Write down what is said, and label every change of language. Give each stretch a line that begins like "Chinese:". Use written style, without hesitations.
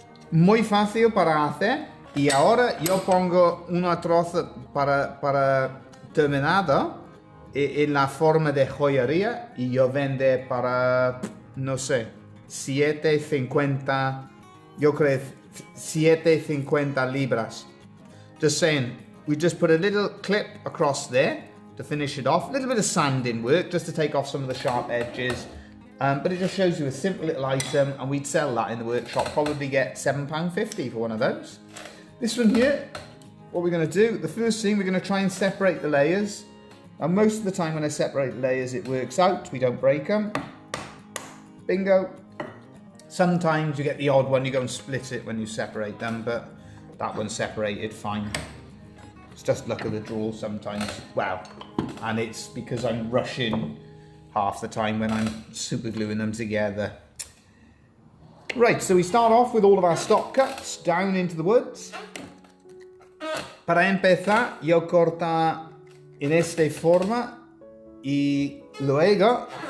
Spanish: Muy fácil para hacer. Y ahora yo pongo una troza para terminado en la forma de joyería y yo vende para, no sé, 7.50, yo creo 7.50 libras.
English: Just saying. We just put a little clip across there to finish it off. A little bit of sanding work just to take off some of the sharp edges. But it just shows you a simple little item, and we'd sell that in the workshop. Probably get £7.50 for one of those. This one here, what we're going to do, the first thing, we're going to try and separate the layers. And most of the time when I separate the layers, it works out. We don't break them. Bingo. Sometimes you get the odd one, you go and split it when you separate them, but that one's separated fine. It's just luck of the draw sometimes. Wow. And it's because I'm rushing half the time when I'm super gluing them together. Right, so we start off with all of our stop cuts down into the woods.
Spanish: Para empezar, yo corta en esta forma y luego